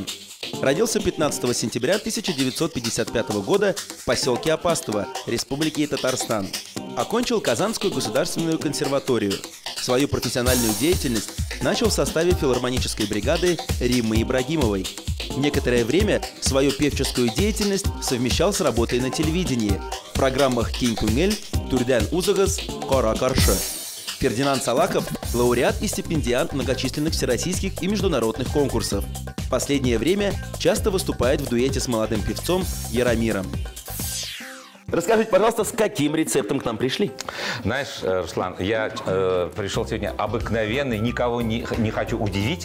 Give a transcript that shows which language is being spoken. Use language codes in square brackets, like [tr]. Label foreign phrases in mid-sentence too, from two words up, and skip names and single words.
[ru] Родился 15 сентября 1955 года в поселке Апастово, Республики Татарстан. Окончил Казанскую государственную консерваторию. Свою профессиональную деятельность начал в составе филармонической бригады Риммы Ибрагимовой. Некоторое время свою певческую деятельность совмещал с работой на телевидении в программах «Кин Күңел», «Турден Узагас», «Кара Каршы». Фердинанд Саляхов – лауреат и стипендиант многочисленных всероссийских и международных конкурсов. В последнее время часто выступает в дуэте с молодым певцом Яромиром. Расскажите, пожалуйста, с каким рецептом к нам пришли? Знаешь, Руслан, я пришел сегодня обыкновенный, никого не хочу удивить.